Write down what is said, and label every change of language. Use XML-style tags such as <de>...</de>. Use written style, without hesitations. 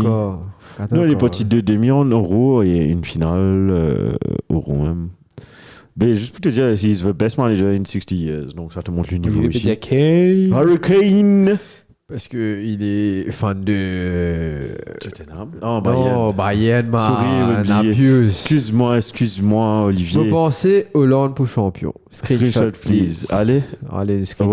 <fr>Non, les petits 2 demi en euros et une finale euro même. Mais juste pour te dire,</fr> <en>he's the best manager in 60 years.</en> <fr>Donc ça te montre le niveau ici. Hurricane. Parce qu'il est fan de. Tottenham. Non, Bayern, Excuse-moi, Olivier. Je pensais Hollande pour champion.</fr> <en>Screenshot, please.</en> <fr>Allez,</fr> <en>screenshot.</en>